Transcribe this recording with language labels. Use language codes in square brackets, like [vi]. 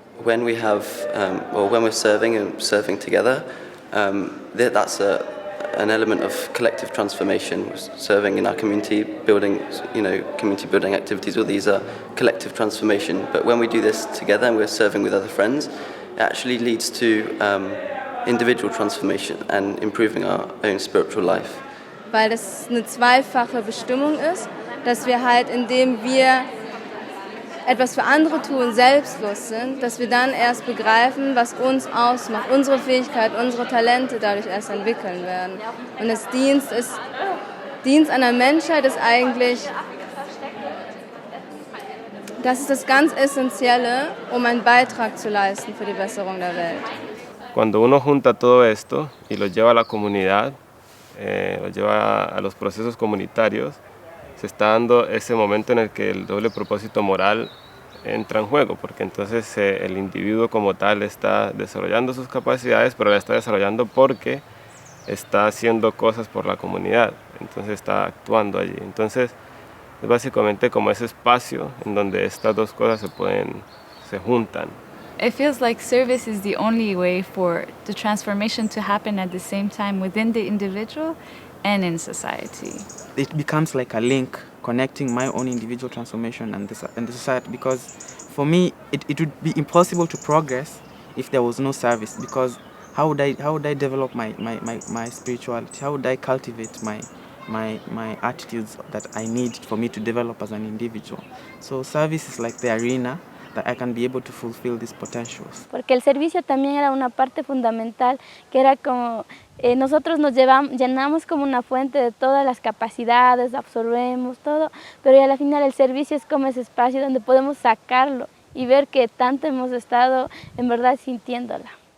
[en] When we have, or when we're serving together, that's an element of collective transformation. Serving in our community, building, community building activities. All these are collective transformation. But when we do this together and we're serving with other friends, it actually leads to individual transformation and improving our own spiritual life. [de] Weil das eine zweifache Bestimmung ist, dass wir halt, indem wir etwas für andere tun, selbstlos sind, dass wir dann erst begreifen, was uns ausmacht, unsere Fähigkeit, unsere Talente dadurch erst entwickeln werden. Und das Dienst an der Menschheit ist eigentlich, das ist das ganz Essentielle, um einen Beitrag zu leisten für die Besserung der Welt. [es] Cuando uno junta todo esto y lo lleva a la comunidad, lo lleva a los procesos comunitarios, se está dando ese momento en el que el doble propósito moral entra en juego, porque entonces el individuo como tal está desarrollando sus capacidades, pero la está desarrollando porque está haciendo cosas por la comunidad, entonces está actuando allí. Entonces es básicamente como ese espacio en donde estas dos cosas se juntan. [en] It feels like service is the only way for the transformation to happen at the same time within the individual and in society. It becomes like a link connecting my own individual transformation and the society, because for me it would be impossible to progress if there was no service, because how would I develop my spirituality? How would I cultivate my attitudes that I need for me to develop as an individual? So service is like the arena that I can be able to fulfill these potentials. [es] Porque el servicio también era una parte fundamental, que era como nosotros nos llenamos como una fuente de todas las capacidades, absorbemos todo, pero al final el servicio es como ese espacio donde podemos sacarlo y ver que tanto hemos estado en verdad sintiéndola.